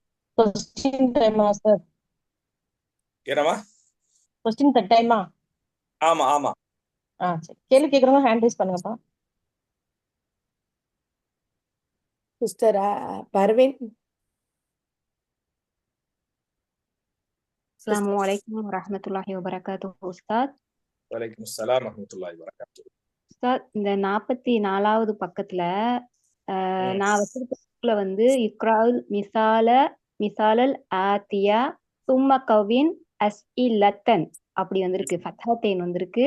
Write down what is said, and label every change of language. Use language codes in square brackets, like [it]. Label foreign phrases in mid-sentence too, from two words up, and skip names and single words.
[en] question time [ta] சார்? என்னமா? [en] question time? [ta] ஆமா ஆமா. சரி, கேள்வி கேக்குறவங்க [en] hand raise [ta] பண்ணுங்கப்பா. சிஸ்டர் பர்வீன். [ar] السلام عليكم ورحمة الله وبركاته, Ustaz. وعليكم السلام ورحمة الله وبركاته. [ta] Ustaz, இந்த 44வது பக்கத்துல நான் வச்சிருக்க bookல வந்து [ar] اقرأ المثال الآتي ثم كون أسئلة [ta] அப்படி வந்திருக்கு. ஃபத்ஹத்தைன் வந்திருக்கு.